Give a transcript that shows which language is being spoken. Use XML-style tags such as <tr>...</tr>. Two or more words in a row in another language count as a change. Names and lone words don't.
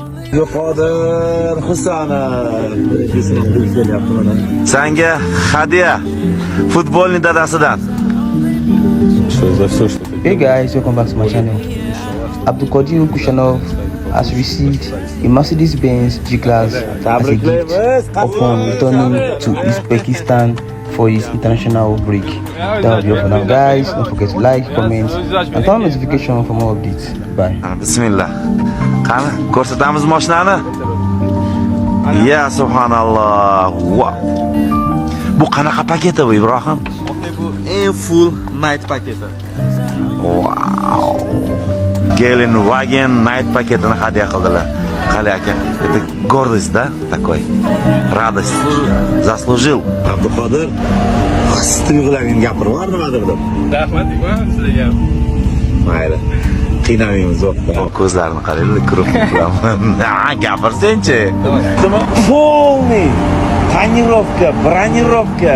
<uz>Abduqodir Husanov. Senga hadya futbolning dadasidan.</uz> <en>Hey guys, welcome back to my channel. Abduqodir Husanov has received a Mercedes-Benz G-Class as a gift upon returning to Uzbekistan for his international break. That will be all for now, guys. Don't forget to like, comment, and turn on notification for more updates. Bye.</en> <uz>Bismillah. Qani, ko'rsatamiz mashinani.</uz> <ar>يا سبحان الله. Wow.</ar> <uz>Bu qanaqa paketi bu Ibrohim? Bu eng</uz> <en>full night</en> <uz>paketi. Wow. Gelen Wagen night paketini hadya qildilar. Qali aka,</uz> <ru>это гордость, да, такой. Радость. Заслужил.</ru> <uz>Abduqodir tuyg'ularingni gapirib yubordi nimadir deb. Rahmat deyman sizlarga. Mayli. Qiynamaymiz o'qda. Ko'zlarini qaraylik, ko'rib qolaman. Gapirsen-chi. Полный tonirovka, bronировка,</uz>